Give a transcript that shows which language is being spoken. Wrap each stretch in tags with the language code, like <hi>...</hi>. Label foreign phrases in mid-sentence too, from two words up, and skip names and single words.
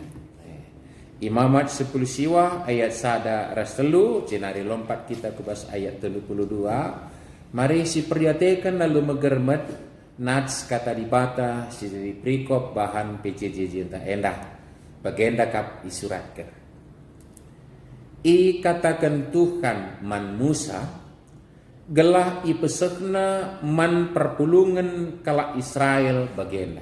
<btx>Imamat 10 siwah ayat sada ras telu, jenari lompat kita ke bas ayat 32. Mari si perhatikan lalu megermet nats kata di bata si dari prikop bahan PJJ ta endah bagenda kap isuratkan. I katakan Tuhan man Musa gelah i pesekna man perpulungan kala Israel bagenda.</btx>